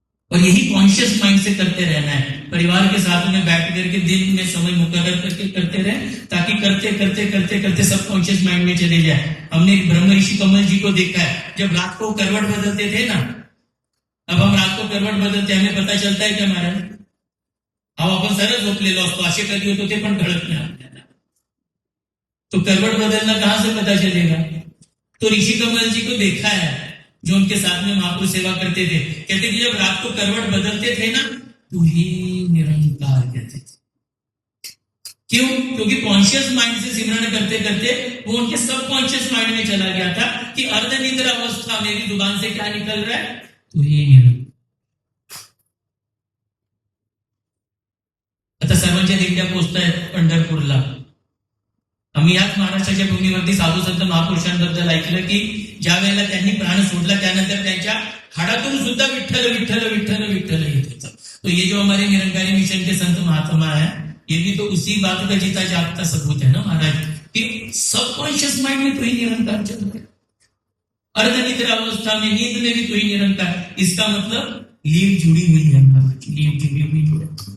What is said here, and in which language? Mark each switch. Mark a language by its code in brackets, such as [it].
[hi] और यही conscious mind से करते रहना है, परिवार के साथ में बैठ करके दिन में समय मुकर्रर करके करते रहे, ताकि करते करते करते करते सब कॉन्शियस माइंड में चले जाए। हमने ब्रह्म ऋषि कमल जी को देखा है, जब रात को करवट बदलते थे ना, अब हम रात को करवट बदलते, हमें पता चलता है क्या महाराज? [mr] अहो आपण सरळ झोपलेलो असतो, असे कधी होतो ते पण कळत नाही आपल्याला. [hi] तो करवट बदलना कहां से पता चलेगा? तो ऋषि कमल जी को देखा है जो उनके साथ में महापुरुष सेवा करते थे, कहते कि जब रात को करवट बदलते थे ना, तो ही निरंकार कहते थे. क्यों? क्योंकि कॉन्शियस माइंड से सिमरन करते करते वो उनके सबकॉन्शियस माइंड में चला गया था कि अर्धनिद्रा अवस्था में भी जुबान से क्या निकल रहा है, तो ही निरंकार. [mr] आता सर्वांच्या दिंड्या पोचतायत पंढरपूरला. आम्ही याच महाराष्ट्राच्या भूमीवरती साधू संत महापुरुषांबद्दल ऐकलं की ज्या वेळेला त्यांनी प्राण सोडला त्यानंतर त्यांच्या हाडातून सुद्धा विठ्ठल विठ्ठल विठ्ठल विठ्ठल येत होतं. [hi] तो ये जो हमारे निरंकारी मिशन के संत महात्मा है, ये भी तो उसी बात का जीता जागता सबूत है ना महाराज, कि सबकॉन्शियस माइंड में तो ही निरंकार चल रहा है, अर्धनिद्रा अवस्था में, नींद में भी तो ही निरंकार. इसका मतलब लीव जुड़ी हुई है महाराज, लीव जुड़ी हुई है.